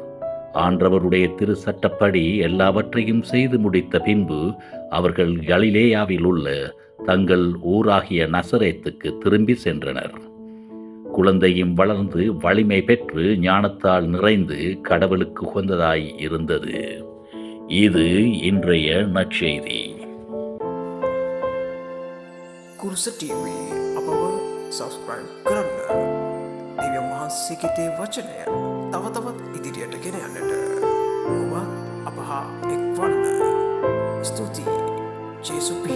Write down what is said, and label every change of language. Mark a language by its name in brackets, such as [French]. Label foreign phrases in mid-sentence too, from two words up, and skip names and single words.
[Tamil] ஆண்டவருடைய திரு சட்டப்படி எல்லாவற்றையும் செய்து முடித்த பின்பு அவர்கள் கலிலேயாவில் உள்ள தங்கள் ஊராகிய நசரேத்துக்கு திரும்பி சென்றனர். குழந்தையும் வளர்ந்து வலிமை பெற்று ஞானத்தால் நிறைந்து கடவுளுக்கு உகந்ததாய் இருந்தது. இது இன்றைய நற்செய்தி. [Sinhala] කුරුස TV අපව සබස්ක්‍රයිබ් කරන්න. දෙවියන් වහන්සේගේ තේ වචනය තව තවත් ඉදිරියට ගෙන යන්නට ඔබ අප හා එක්වන්න. ස්තුතියි. ජේසුස්